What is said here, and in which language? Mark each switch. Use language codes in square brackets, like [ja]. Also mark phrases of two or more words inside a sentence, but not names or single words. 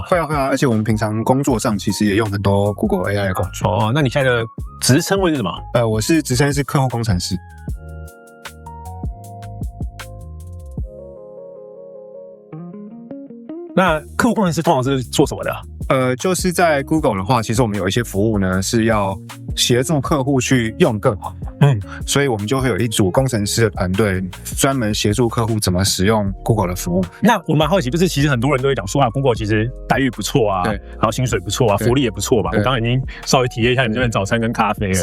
[zh] 會啊，而且我們平常工作上其實也用很多 Google AI 的工具。哦，那你現在的職稱會是什麼？我是職稱是客戶工程師。那客戶工程師通常是做什麼的？就是在 Google 的話，其實我們有一些服務呢是要協助客戶去用更好。所以我們就會有一組工程師的團隊，專門協助客戶怎麼使用 Google 的服務。那我蠻好奇，就是其實很多人都會講說Google 其實待遇不錯啊，對，然後薪水不錯啊，福利也不錯吧。我剛剛已經稍微體驗一下你這邊早餐跟咖啡了，